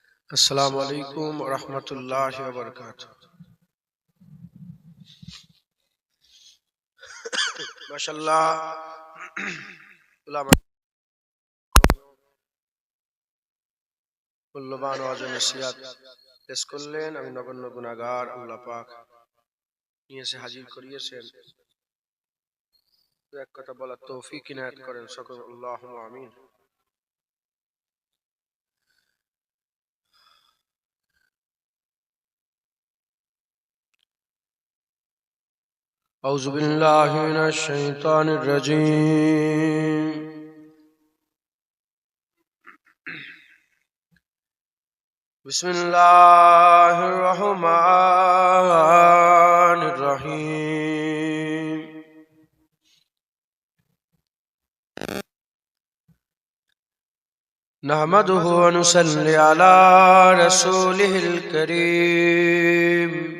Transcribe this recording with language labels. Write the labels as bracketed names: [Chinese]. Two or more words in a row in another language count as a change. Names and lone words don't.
[Arabic] السلام علیکم ورحمۃ اللہ وبرکاتہ۔ ماشاءاللہ علماء [Bangla] মূল্যবান ওয়াজ ও নসিহত পেশ করলেন। আমি নগণ্য গুনাহগার আল্লাহ পাক নিয়ে এসে হাজির করিয়েছেন। এক কথা বলার তৌফিক ইনায়াত করেন সকল, [Arabic] اللهم آمين. أعوذ بالله من الشيطان الرجيم بسم الله الرحمن الرحيم نحمده ونصلي على رسوله الكريم